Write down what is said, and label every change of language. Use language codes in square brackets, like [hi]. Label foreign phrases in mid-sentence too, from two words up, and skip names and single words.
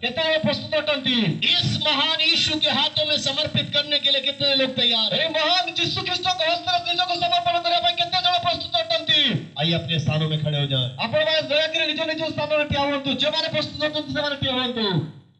[or] କେତେ ପ୍ରସ୍ତୁତ ଅଟନ୍ତି? [hi] इस महान यीशु के हाथों में समर्पित करने के लिए कितने लोग तैयार हैं? [or] ଏହି ମହାନ ଯୀଶୁ ଖ୍ରୀଷ୍ଟଙ୍କ ହସ୍ତରେ ନିଜକୁ ସମର୍ପଣ କରିବା ପାଇଁ କେତେ ଜଣ ପ୍ରସ୍ତୁତ ଅଟନ୍ତି? [hi] आइए अपने स्थानों में खड़े हो जाएं। [or] ଆପଣମାନେ ଦୟାକରି ନିଜ ନିଜ ସ୍ଥାନରେ ଠିଆ ହୁଅନ୍ତୁ। ଯେଉଁମାନେ ପ୍ରସ୍ତୁତ ଅଛନ୍ତି ସେମାନେ ଠିଆ ହୁଅନ୍ତୁ।